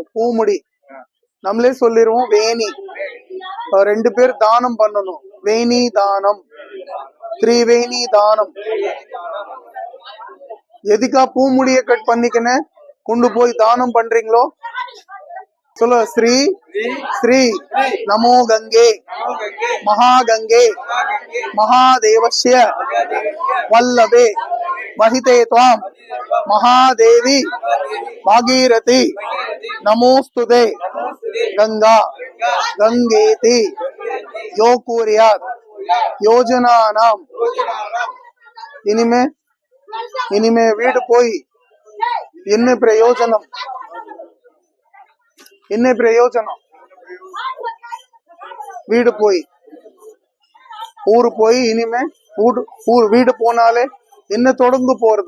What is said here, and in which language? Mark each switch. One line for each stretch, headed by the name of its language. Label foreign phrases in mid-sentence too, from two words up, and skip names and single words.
Tamil: பூமுடி நம்மளே சொல்லிருவோம் வேணி. ரெண்டு பேர் தானம் பண்ணணும். வேணி தானம், திரிவேணி தானம். எதுக்கா பூமுடிய கட் பண்ணிக்கின்னு கொண்டு போய் தானம் பண்றீங்களோ? சொல்ல.
Sanskrit: श्री श्री नमो गङ्गे महागंगे महादेवस्य वल्लभे महिते त्वां महादेवी भागीरथी नमोस्तुते गंगा गंगेति यो कुर्यात् योजनानां.
Tamil: இனிமே வீடு போய் என்ன பிரயோஜனம்? என்ன பிரயோஜனம்? வீடு போய் ஊரு போய் இனிமே வீடு போனாலே என்ன தொடங்க போறது?